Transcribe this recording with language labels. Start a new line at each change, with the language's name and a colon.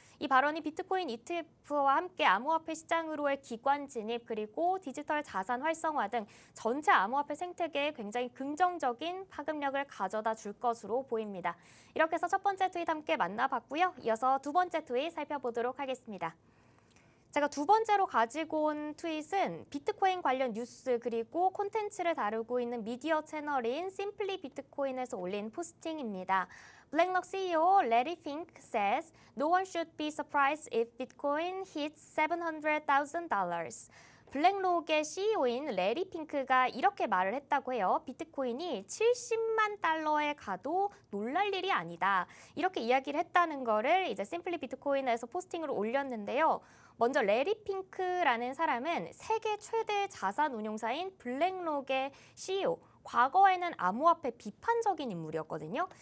Korean: 이 발언이 비트코인 ETF와 함께 암호화폐 시장으로의 기관 진입 그리고 디지털 자산 활성화 등 전체 암호화폐 생태계에 굉장히 긍정적인 파급력을 가져다 줄 것으로 보입니다. 이렇게 해서 첫 번째 트윗 함께 만나봤고요. 이어서 두 번째 트윗 살펴보도록 하겠습니다. 제가 두 번째로 가지고 온 트윗은 비트코인 관련 뉴스 그리고 콘텐츠를 다루고 있는 미디어 채널인 심플리 비트코인에서 올린 포스팅입니다.
English: 블랙록 CEO Larry Fink says no one should be surprised if Bitcoin hits $700,000.
Korean: 블랙록의 CEO인 레리 핑크가 이렇게 말을 했다고 해요. 비트코인이 70만 달러에 가도 놀랄 일이 아니다. 이렇게 이야기를 했다는 거를 이제 심플리 비트코인에서 포스팅으로 올렸는데요. 먼저 레리 핑크라는 사람은 세계 최대 자산 운용사인 블랙록의 CEO, 과거에는 암호화폐 비판적인 인물이었거든요.